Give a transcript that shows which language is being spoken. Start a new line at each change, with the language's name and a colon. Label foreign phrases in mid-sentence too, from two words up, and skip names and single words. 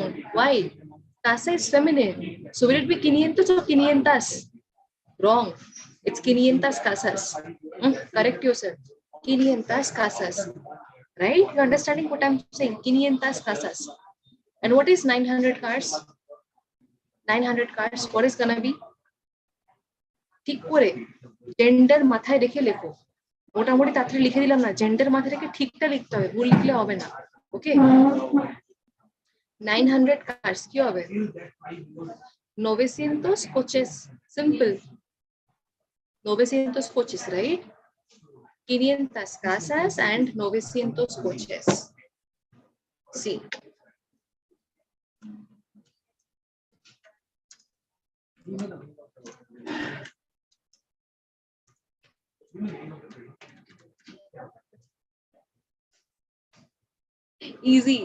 English: Why? Casa is feminine. So will it be 500 or 500? Wrong. It's 500 casas. Correct yourself. 500 casas. Right? You're understanding what I'm saying? 500 casas. And what is 900 cars? 900 cars. What is gonna be?
Bangla: ঠিক করে জেন্ডার মাথায় রেখে লেখো। মোটামুটি তাড়াতাড়ি লিখে দিলাম না, জেন্ডার মাথায় রেখে ঠিকটা লিখতে হবে, ভুল লিখলে হবে না। ওকে, 900 cars কি হবে?
Spanish: 900 coches. Simple.
English: 900 coches, right? 500 casas and 900 coches. See. Easy.